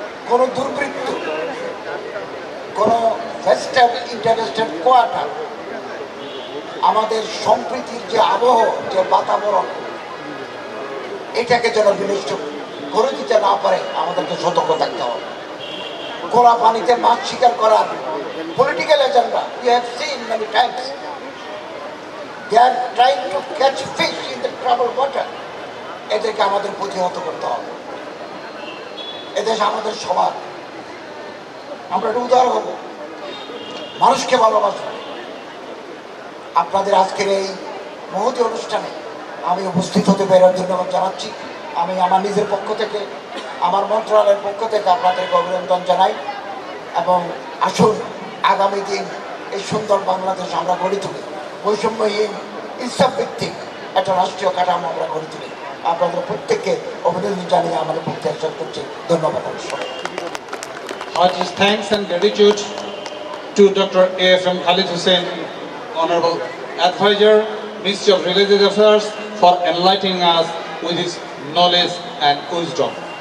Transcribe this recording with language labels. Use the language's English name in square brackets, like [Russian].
[Bangla] কোনো দুর্বৃত্ত, কোনো ভেস্টেড ইন্টারেস্টেড কোয়ার্টার আমাদের সম্প্রীতির যে আবহ, যে বাতাবরণ, এটাকে যেন বিনষ্ট করে দিতে না পারে, আমাদেরকে সতর্ক থাকতে হবে। গোলা পানিতে মাছ শিকার করার political agenda, [English] we have seen many times, they are trying to catch fish in the troubled water. [Bangla] এদেরকে আমাদের প্রতিহত করতে হবে। এদেশ আমাদের সবার, আমরা একটু উদার হব, মানুষকে ভালোবাসবো। আপনাদের আজকের এই মহতী অনুষ্ঠানে আমি উপস্থিত হতে পেরে ধন্যবাদ জানাচ্ছি। আমি আমার নিজের পক্ষ থেকে, আমার মন্ত্রণালয়ের পক্ষ থেকে আপনাদেরকে অভিনন্দন জানাই। এবং আসুন আগামী দিন এই সুন্দর বাংলাদেশ আমরা গড়ে তুলি, বৈষম্যহীন ইনসাফ ভিত্তিক একটা রাষ্ট্রীয় কাঠামো আমরা গড়ে তুলি। আপনাদের প্রত্যেককে অভিনন্দন জানিয়ে আমাদের বক্তব্য শেষ করছি। ধন্যবাদ। [English] Heartiest thanks and gratitude to Dr. A.F.M. Khalid Hussain, Honorable Advisor, Ministry of Religious Affairs, for enlightening us with his knowledge and wisdom.